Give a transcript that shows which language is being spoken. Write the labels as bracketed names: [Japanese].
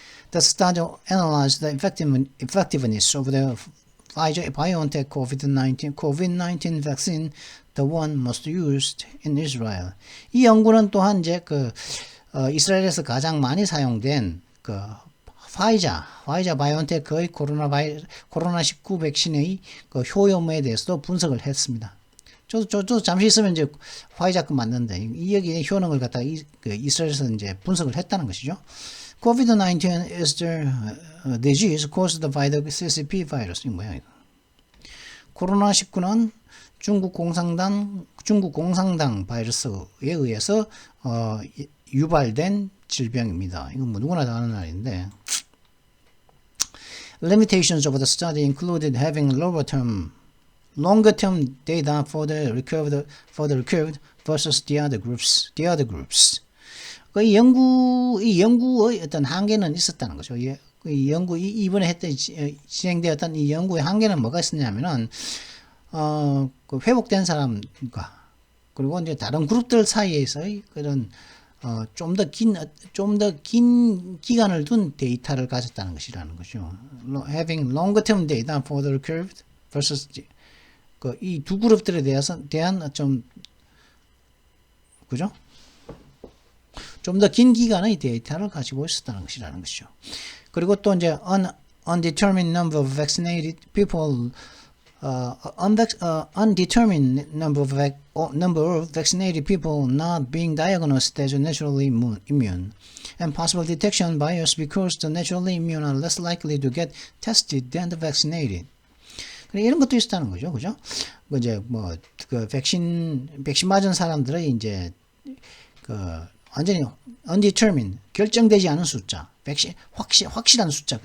[English] The study analyzed the effectiveness of the Pfizer-BioNTech COVID-19 vaccine, the one most used in Israel. [Korean] 이 연구는 또한 이제 이스라엘에서 가장 많이 사용된 파이자 바이오엔텍의 코로나19 백신의 효용에 대해서도 분석을 했습니다. 저도 잠시 있으면 이제 화이자 거 맞는데 이 얘기의 효능을 갖다가 이스라엘에서 이제 분석을 했다는 것이죠. [English] COVID-19 is the disease caused by the CCP virus. [Korean] 이거 뭐야 이거? 코로나19는 중국 공산당 바이러스에 의해서 유발된 질병입니다. 이건 뭐 누구나 다 아는 말인데. [English] Limitations of the study included having longer-term data for the recovered versus the other groups. [Korean] 이 연구의 어떤 한계는 있었다는 거죠. 이번에 진행되었던 이 연구의 한계는 뭐가 있었냐면은, 회복된 사람과, 그리고 이제 다른 그룹들 사이에서의 그런, 좀 더 긴 기간을 둔 데이터를 가졌다는 것이라는 거죠. [English] Having longer-term data for the recovered versus, [Korean] 이 두 그룹들에 대한 좀, 그죠? 좀 더 긴 기간의 데이터를 가지고 있었다는 것이라는 것이죠. [English] 그리고 또 이제 undetermined number of vaccinated people, undetermined number of vaccinated people not being diagnosed as naturally immune, and possible detection bias because the naturally immune are less likely to get tested than the vaccinated. [Korean] 이런 것도 있었다는 거죠, 그죠? 이제 백신 맞은 사람들의 이제 완전히 undetermined, 결정되지 않은 숫자, 백신 확실한 숫자.